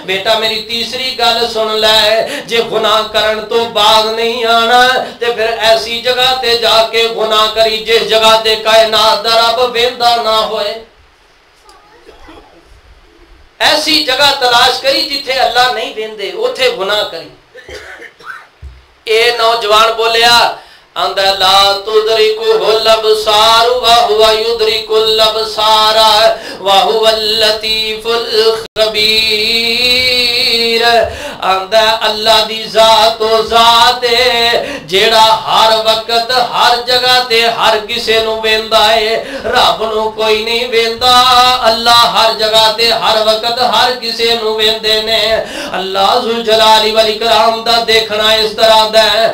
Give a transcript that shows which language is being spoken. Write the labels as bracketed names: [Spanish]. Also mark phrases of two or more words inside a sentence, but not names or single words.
[Punjabi] بیٹا میری تیسری گل سن لے، جے گناہ کرن توں بعد نہیں آنا تے فیر ایسی جگہ تے جا کے گناہ کری جس جگہ تے کائنات دا رب ویندا نہ ہووے. ایسی جگہ تلاش کری جتھے اللہ نہیں ویندے، اوتھے گناہ کری. اے نوجوان بولیا آندا [Arabic] لا تدركه الأبصار وهو يدرك الأبصار وهو اللطيف الخبير. [Punjabi] آندا اللہ دی ذات توں ذات ہے جیہڑا ہر وقت ہر جگہ تے ہر کسے نوں ویندا ہے، رب نوں کوئی نہیں ویندا. اللہ ہر جگہ تے ہر وقت ہر کسے نوں ویندے نے. اللہ [Arabic] ذو الجلال والإكرام [Punjabi] دا دیکھنا اس طرح دا ہے.